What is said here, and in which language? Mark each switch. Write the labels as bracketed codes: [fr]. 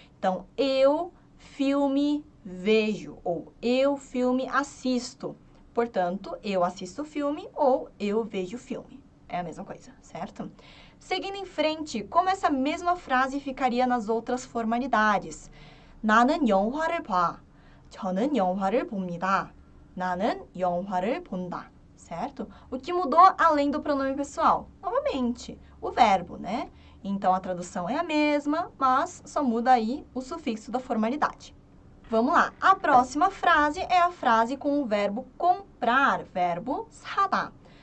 [pt] Então, eu filme vejo ou eu filme assisto. Portanto, eu assisto filme ou eu vejo filme. É a mesma coisa, certo? Seguindo em frente, como essa mesma frase ficaria nas outras formalidades? [ko] 나는 영화를 봐. 저는 영화를 봅니다. 나는 영화를 본다, [pt] certo? O que mudou além do pronome pessoal? Novamente, o verbo, né? Então, a tradução é a mesma, mas só muda aí o sufixo da formalidade. Vamos lá. A próxima frase é a frase com o verbo comprar, verbo 사다.